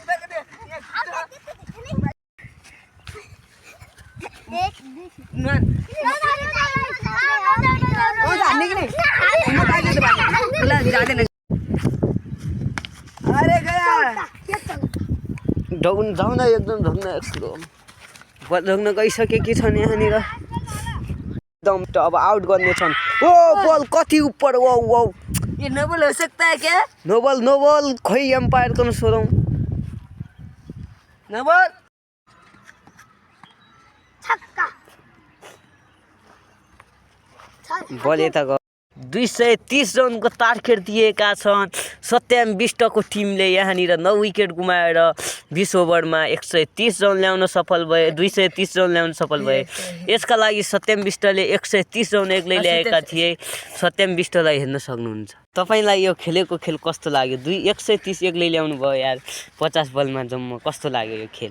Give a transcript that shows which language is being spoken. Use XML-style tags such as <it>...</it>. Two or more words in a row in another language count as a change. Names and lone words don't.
<ne>अरे गया ढौन एकदम ढौन गइसकेकी छन् यहाँनिर एकदम त अब आउट गर्ने छन् ओ बल कति ऊपर</ne> <hi>वो ये</hi> <en>no ball</en> <hi>हो सकता है क्या</hi> <en>no ball</en> <ne>खोइ एम्पायर को सोधौं</ne> <en>no ball</en> <ne>छक्का बल यता गयो 230 रनको टार्गेट दिएका छन् सत्यम विष्टको टिमले यहाँनिर 9 विकेट गुमाएर 20 ओभरमा 130 रन ल्याउन सफल भए 230 रन ल्याउन सफल भए यसका लागि सत्यम विष्टले 130 रन एक्लै ल्याएका थिए सत्यम विष्टलाई हेर्न सक्नुहुन्छ तपाईलाई यो खेलेको खेल कस्तो लाग्यो 130 एक्लै ल्याउनु भयो यार 50 बलमा जम्मा कस्तो लाग्यो यो खेल</ne>